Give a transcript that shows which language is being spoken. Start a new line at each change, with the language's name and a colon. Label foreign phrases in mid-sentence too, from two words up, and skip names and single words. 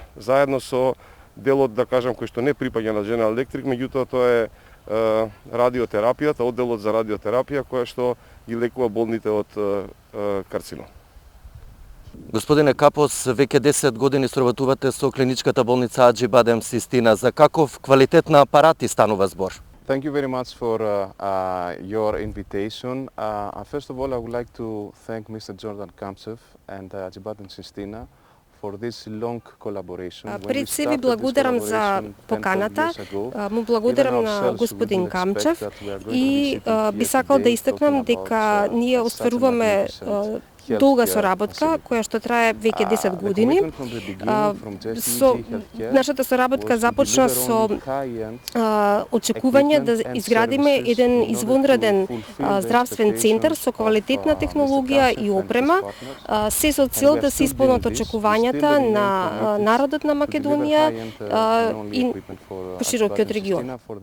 Macedonian: Заедно со делот, да кажам, кој што не припаѓа на General Electric, меѓутоа тоа е радиотерапијата, одделот за радиотерапија која што ги лекува болните од карцином. Господине Капос, веќе 10 години соработувате со клиничката болница Аџи Бадем Систина. За каков квалитет на апарати станува збор?
English: Thank you very much for your invitation. First of all, I would like to thank Mr. Jordan Kamchev and Ađi Badem Sistina for this long collaboration.
Macedonian: Пред се ви благодарам за поканата, му благодарам на господин Камчев и би сакал да истакнам дека ние остваруваме долга соработка која што трае веќе 10 години. Нашата соработка започна со очекување да изградиме еден извонреден здравствен центар со квалитетна технологија и опрема, се со цел да се исполнат очекувањата на народот на Македонија и поширокиот регион.